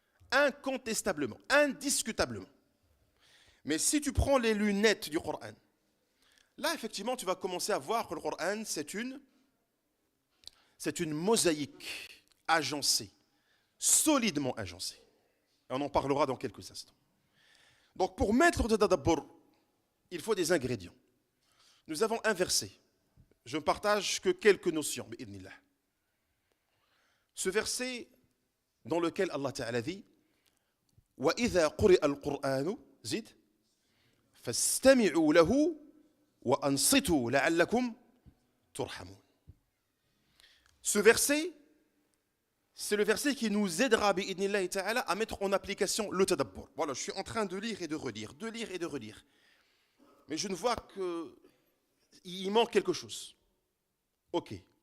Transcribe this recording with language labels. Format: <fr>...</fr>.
<fr>Incontestablement, indiscutablement. Mais si tu prends les lunettes du Coran, là, effectivement, tu vas commencer à voir que le Coran, c'est une mosaïque agencée, solidement agencée. Et on en parlera dans quelques instants. Donc, pour mettre de tadabbur, il faut des ingrédients. Nous avons un verset. Je ne partage que quelques notions, bi'idhnillah. Ce verset dans lequel Allah Ta'ala dit</fr> <ar>وَإِذَا قُرِئَ الْقُرْآنُ زِدْ فَاسْتَمِعُوا لَهُ وَأَنصِتُوا لَعَلَّكُمْ تُرْحَمُونَ.</ar> <fr>Ce verset, c'est le verset qui nous aidera bi'idhnillah ta'ala à mettre en application le tadabbur. Voilà, je suis en train de lire et de relire, de lire et de relire. Mais je ne vois qu'il manque quelque chose. Ok.</fr>